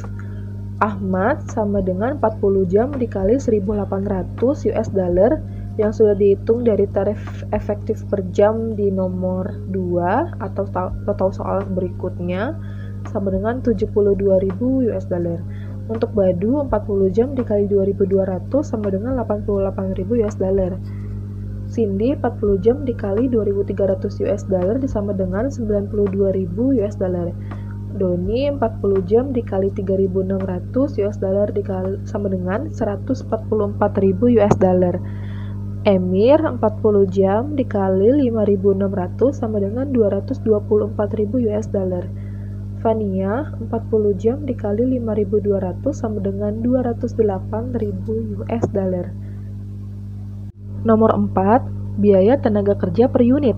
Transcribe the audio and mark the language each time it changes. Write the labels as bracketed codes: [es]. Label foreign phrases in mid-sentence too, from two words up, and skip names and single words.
[id] Ahmad sama dengan 40 jam dikali 1.800 [en] US dollar [id] yang sudah dihitung dari tarif efektif per jam di nomor 2 atau total soal berikutnya sama dengan 72.000 US dollar. Untuk Badu 40 jam dikali 2.200 sama dengan 88.000 [en] US dollar. [id] Cindy 40 jam dikali 2.300 [en] US dollar [id] disama dengan 92.000 [en] US dollar. [id] Doni 40 jam dikali 3.600 [en] US dollar [id] dikali sama dengan 144.000 [en] US dollar. [id] Emir 40 jam dikali 5.600 sama dengan 224.000 [en] US dollar. [id] Fania 40 jam dikali 5.200 sama dengan 208.000 [en] US dollar. [id] Nomor 4, biaya tenaga kerja per unit.